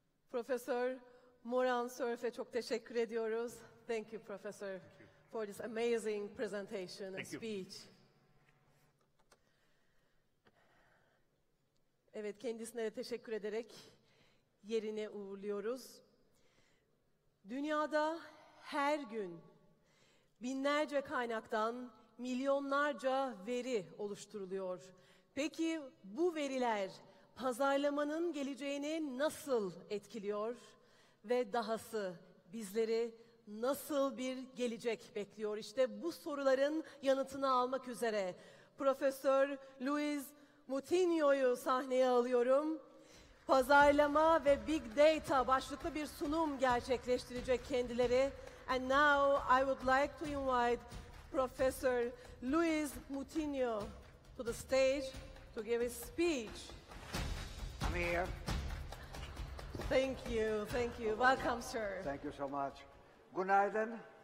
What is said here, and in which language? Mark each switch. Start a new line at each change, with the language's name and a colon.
Turkish: Profesör Moran Sörf'e çok teşekkür ediyoruz.
English: Thank you, Professor, for this amazing presentation and speech.
Turkish: Evet, kendisine de teşekkür ederek yerine uğurluyoruz. Dünyada her gün binlerce kaynaktan milyonlarca veri oluşturuluyor. Peki bu veriler pazarlamanın geleceğini nasıl etkiliyor ve dahası bizleri nasıl bir gelecek bekliyor? İşte bu soruların yanıtını almak üzere Profesör Luis Moutinho'yu sahneye alıyorum. Pazarlama ve Big Data başlıklı bir sunum gerçekleştirecek kendileri.
English: And now I would like to invite Professor Luis Moutinho to the stage to give his speech. I'm here. Thank you, thank you. Welcome, sir. Thank you so much.
Turkish: Günaydın.